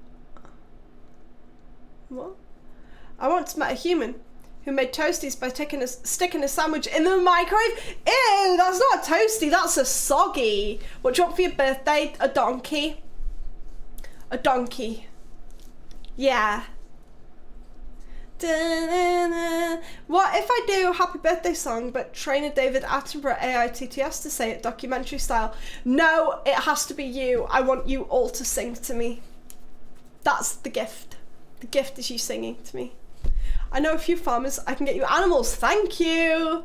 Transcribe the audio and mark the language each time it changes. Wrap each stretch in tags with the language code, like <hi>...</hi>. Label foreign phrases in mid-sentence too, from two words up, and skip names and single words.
<en>What? I once met a human who made toasties by sticking a sandwich in the microwave. Ew, that's not a toasty, that's a soggy. What do you want for your birthday? A donkey? A donkey. Yeah. Da-na-na. What if I do a happy birthday song but train a David Attenborough AITTS to say it documentary style? No, it has to be you. I want you all to sing to me. That's the gift. The gift is you singing to me. I know a few farmers. I can get you animals. Thank you.</en>